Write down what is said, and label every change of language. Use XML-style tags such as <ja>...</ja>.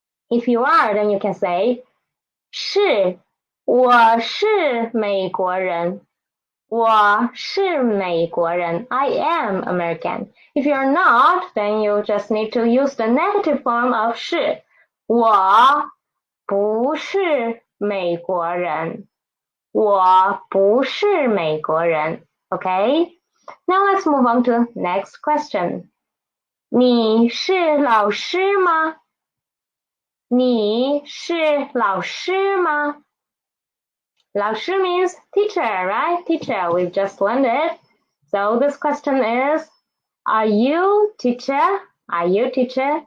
<en>If you are, then you can say 是，我是美国人。</en> <zh>我是美国人 I am American.</zh> <en>If you're not, then you just need to use the negative form of 是。</en> <zh>我不是美国人。我不是美国人 Okay?</zh> <en>Now let's move on to next question.</en> <zh>你是老师吗？你是老师吗？</zh> <en>老师 means teacher, right? Teacher, we've just learned it. So this question is, are you teacher? Are you teacher?</en>